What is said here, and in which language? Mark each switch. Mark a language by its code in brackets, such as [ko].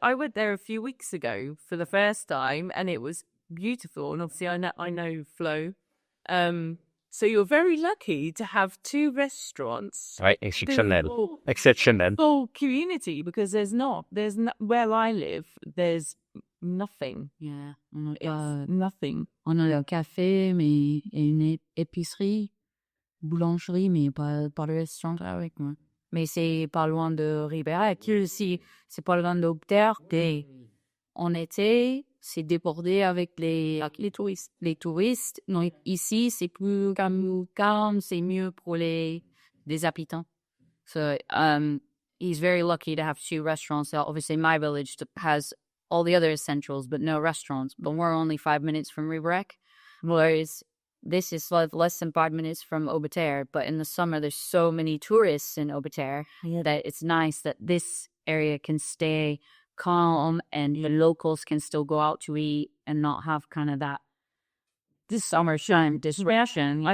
[en] I went there a few weeks ago for the first time, and it was beautiful. And obviously, I know Flo. So you're very lucky to have 2 restaurants. [fr] Oui, exceptionnel. Exceptionnel. [en] Full community, because there's where I live, there's nothing. Yeah. It's nothing. [fr] On a un café, mais et une épicerie, boulangerie, mais pas de restaurant avec moi. Mais c'est pas loin de Ribérac. Ici, c'est pas loin d'Aubeterre. En été, c'est débordé avec les touristes. Les touristes. Donc, ici, c'est plus calme, c'est mieux pour les habitants. [en] So, he's very lucky to have 2 restaurants. Obviously, my village has all the other essentials, but no restaurants. But we're only 5 minutes from Ribérac. Whereas this is less than 5 minutes from Aubeterre, but in the summer, there's so many tourists in Aubeterre that it's nice that this area can stay calm and the locals can still go out to eat and not have kind of that summer shine disruption.